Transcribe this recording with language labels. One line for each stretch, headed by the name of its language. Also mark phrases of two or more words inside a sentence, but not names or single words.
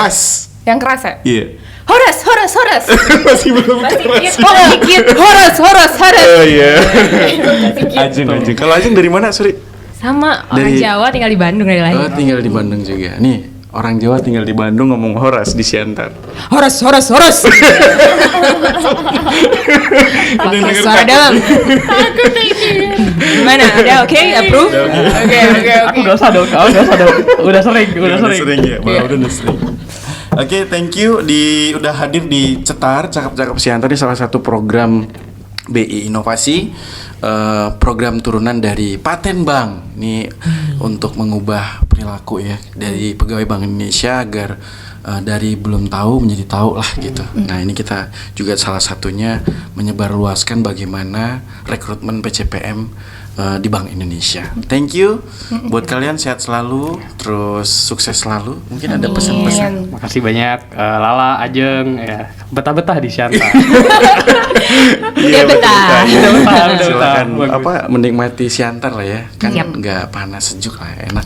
Indonesian: horas. Yang keras ya? Iya. Horas, horas, horas. Masih belum keras. Oh, dikit. Horas, horas, horas. Oh iya. Dikit. Ajeng. Kalau Ajeng dari mana, Suri? Sama orang Dari- Jawa tinggal di Bandung dari Oh, lahir. tinggal di Bandung juga. Nih, orang Jawa tinggal di Bandung ngomong horas di Siantar. Horas, horas, horas. Suara dalam. Gimana? Udah oke? Approve? Oke. Aku gak usah dong, aku gak usah dong. Udah sering, udah sering. ya, udah sering. Oke,
English: thank you
Indonesian: udah hadir di Cetar Cakap-Cakap Siantar, ini salah satu program BI Inovasi, program turunan dari Paten Bank nih untuk mengubah perilaku ya dari pegawai Bank Indonesia agar dari belum tahu menjadi tahu lah gitu. Nah ini kita juga salah satunya menyebarluaskan bagaimana rekrutmen PCPM di Bank Indonesia.
English: Thank you
Indonesian: buat kalian, sehat selalu, terus sukses selalu. Mungkin ada pesan-pesan. Makasih banyak Lala, Ajeng, ya betah-betah di Sianta. Udah betah. Udah betah. Silakan Bagus. menikmati Siantar lah ya, kan Siap. nggak panas sejuk lah, enak.